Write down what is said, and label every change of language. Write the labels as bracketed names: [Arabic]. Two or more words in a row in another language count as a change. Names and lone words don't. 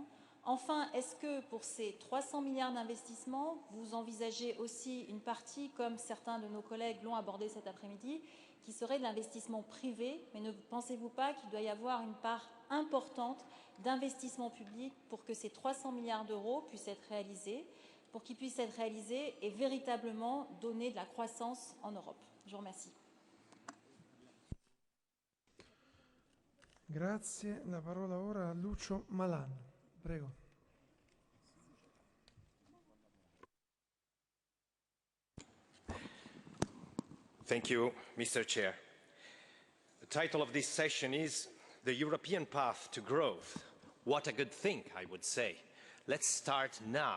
[French] Enfin, est-ce que pour ces 300 milliards d'investissements, vous envisagez aussi une partie, comme certains de nos collègues l'ont abordé cet après-midi, qui serait de l'investissement privé, mais ne pensez-vous pas qu'il doit y avoir une part importante d'investissement public pour que ces 300 milliards d'euros puissent être réalisés, pour qu'ils puissent être réalisés et véritablement donner de la croissance en Europe? Je vous remercie. [Italian] Grazie. La parola ora a Lucio Malan. Prego. [English] Thank you, Mr. Chair. The title of this session is The European Path to Growth. What a good thing, I would say. Let's start now.